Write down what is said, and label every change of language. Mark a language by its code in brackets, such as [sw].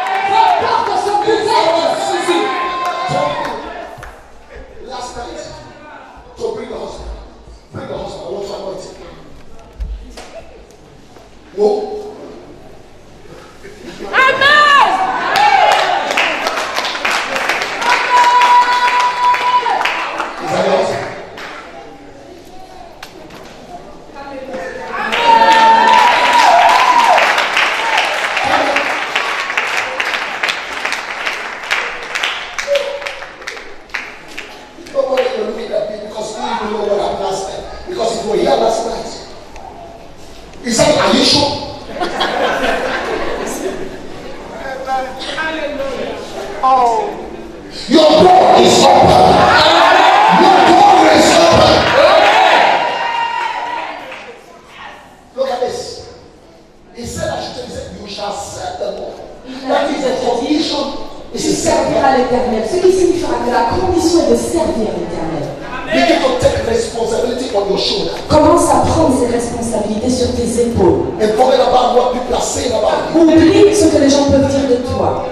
[fr] Vos portes sont ouvertes. [en] Last night, so bring the husband. Bring the husband. I want to anoint him. Whoa. Is that your husband? Nobody will look at me because you didn't know what happened last night. Because if you were here last night, he said, are you sure? Your door is open. Your door is open. Look at this. He said, I should tell you, he said, you shall serve the Lord. That is a condition. [fr] Tu serviras l'Éternel. Ce qui signifiera que la condition est de servir l'Éternel. [en] Begin to take responsibility on your shoulder. [fr] Commence à prendre ses responsabilités sur tes épaules. [en] And forget about what people are saying about you. [fr] Oublie ce que les gens peuvent dire de toi.